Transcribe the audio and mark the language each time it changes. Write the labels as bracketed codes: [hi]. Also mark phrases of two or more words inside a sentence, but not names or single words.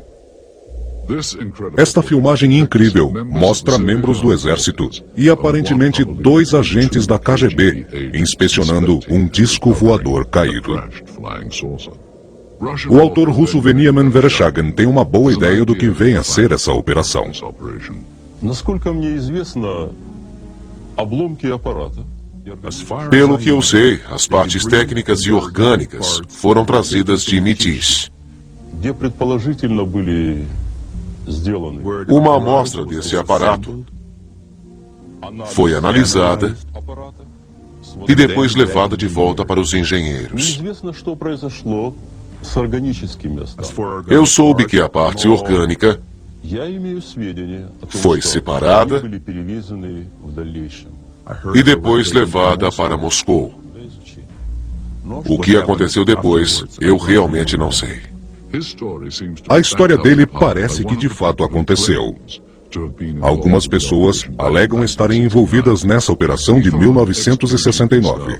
[pt] Esta filmagem incrível mostra membros do Exército e aparentemente 2 agentes da KGB inspecionando um disco voador caído. O autor russo Veniamin Vereshchagin tem uma boa ideia do que vem a ser essa operação. [ru] Насколько мне известно, обломки аппарата. [pt] Pelo que eu sei, as partes técnicas e orgânicas foram trazidas de Métis. [ru] Где предположительно были сделаны. [pt] Uma amostra desse aparato foi analisada e depois levada de volta para os engenheiros. [ru] Неизвестно, что произошло с органическим местом. [pt] Eu soube que a parte orgânica [ru] Я имею сведения о том, [pt] foi [ru] что [pt] separada [ru] они были перевезены в дальнейшем. [pt] e depois levada para Moscou. O que aconteceu depois, eu realmente não sei. A história dele parece que de fato aconteceu. Algumas pessoas alegam estarem envolvidas nessa operação de 1969.